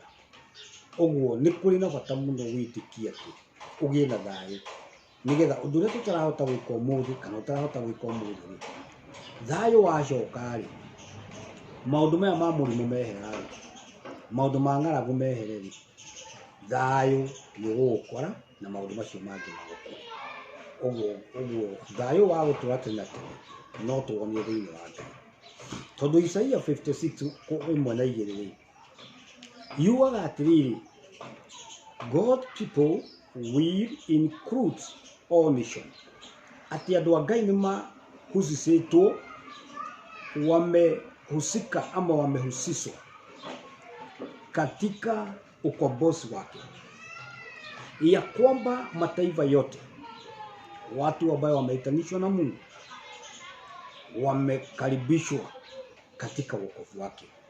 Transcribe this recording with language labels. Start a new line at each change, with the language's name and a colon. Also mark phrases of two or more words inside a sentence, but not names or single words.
Kikuyu: Ũguo nĩ kũrĩ na bata mũno wĩtĩkie atĩ ũgĩe na thayũ, nĩgetha ũndũ ũrĩa tũtarahota gwĩka ũmũthĩ kana ũtarahota gwĩka ũmũthĩ rĩ, thayũ wacoka rĩ, maũndũ maya ma mũrimũ mehera rĩ, maũndũ ma ng'aragu mehere rĩ, thayũ nĩ ũgũgũkora na maũndũ macio mangĩ magũkore. Ũguo thayũ wa gũtũra tene na tene no tuonio thĩinĩ wa Ngai, tondũ Isaia 56:1-2 rĩ, yugaga atĩrĩrĩ,
English: God people will include all nations,
Kikuyu: atĩ andũ a Ngai nĩ mahusicĩtwo,
Swahili: wamehusika ama wamehusishwa katika ukombozi wake, ya kwamba mataifa yote, watu ambao wameitanishwa na Mungu, wamekaribishwa katika wokovu wake.